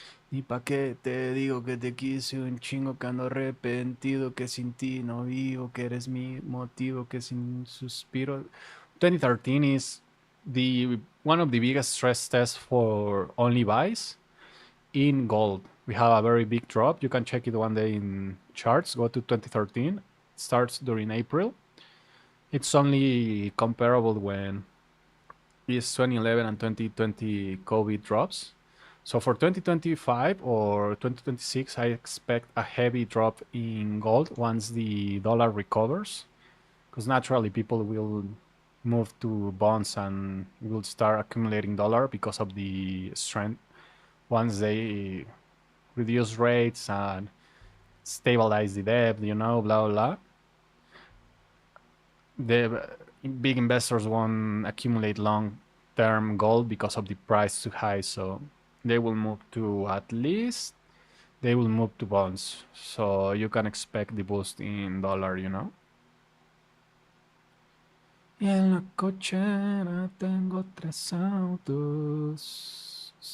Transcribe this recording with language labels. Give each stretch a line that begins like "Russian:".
Spanish: Y pa' qué te digo que te quise un chingo que ando arrepentido, que sin ti no vivo, que eres mi motivo, que sin suspiro.
English: 2013 is the one of the biggest stress tests for only buys in gold. We have a very big drop. You can check it one day in charts. Go to 2013. It starts during April. It's only comparable when is 2011 and 2020 COVID drops. So for 2025 or 2026, I expect a heavy drop in gold once the dollar recovers, because naturally people will move to bonds and will start accumulating dollar because of the strength once they reduce rates and stabilize the debt, you know, blah, blah. The big investors won't accumulate long term gold because of the price too high. So they will move to at least they will move to bonds. So you can expect the boost in dollar, you know.
Spanish: Y en la cochera tengo 3 autos.